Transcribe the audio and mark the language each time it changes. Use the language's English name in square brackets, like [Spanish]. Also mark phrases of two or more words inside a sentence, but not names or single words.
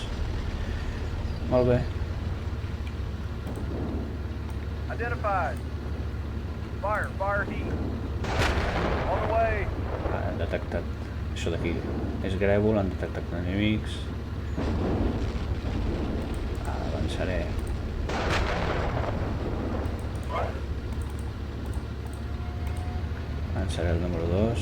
[Catalan] Molt bé. [English] Identified. Fire heat. On the way. [Catalan] Han detectat això d'aquí. És Grèvol, han detectat enemics. Avançaré. Avançaré el número 2.